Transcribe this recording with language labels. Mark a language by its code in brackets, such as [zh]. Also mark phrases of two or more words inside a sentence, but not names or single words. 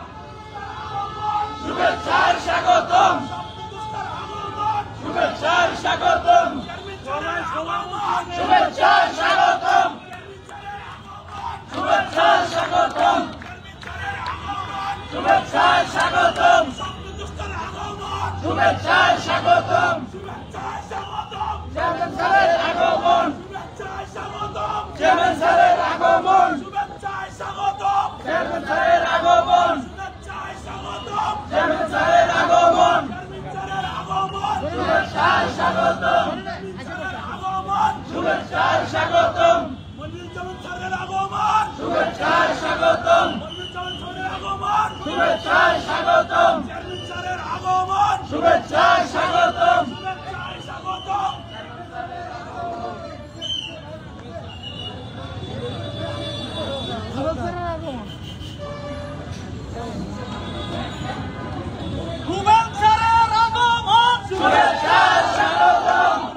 [bn] শুভেচ্ছার স্বাগতম। শুভেচ্ছার স্বাগতম। শুভেচ্ছার স্বাগতম। শুভেচ্ছার স্বাগতম। শুভেচ্ছার স্বাগতম। শুভেচ্ছার স্বাগতম। চেয়ারম্যান স্যারের আগমন। চেয়ারম্যান স্যারের আগমন। চেয়ারম্যান স্যারের আগমন। চেয়ারম্যান স্যারের আগমন। শুভেচ্ছার স্বাগতম। শুভেচ্ছার স্বাগতম। শুভেচ্ছার স্বাগতম। শুভেচ্ছার স্বাগতম। শুভেচ্ছার স্বাগতম। শুভেচ্ছার স্বাগতম।